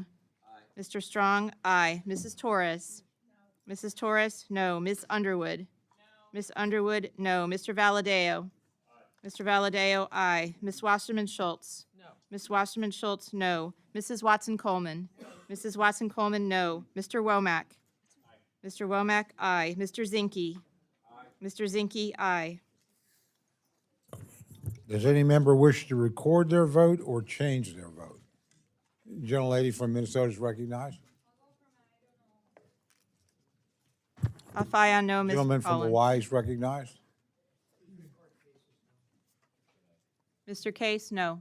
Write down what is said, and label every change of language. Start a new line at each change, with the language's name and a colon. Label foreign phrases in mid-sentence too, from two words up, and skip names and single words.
English: Mr. Strong, aye. Mrs. Torres. Mrs. Torres, no. Miss Underwood. Miss Underwood, no. Mr. Valadeo. Mr. Valadeo, aye. Miss Wasserman Schultz. No. Miss Wasserman Schultz, no. Mrs. Watson Coleman. Mrs. Watson Coleman, no. Mr. Womack. Mr. Womack, aye. Mr. Zinke. Mr. Zinke, aye. Does any member wish to record their vote or change their vote? Gentlelady from Minnesota is recognized. Off aye on no, Ms. Gentleman from Cullen. Hawaii is recognized. Mr. Case, no.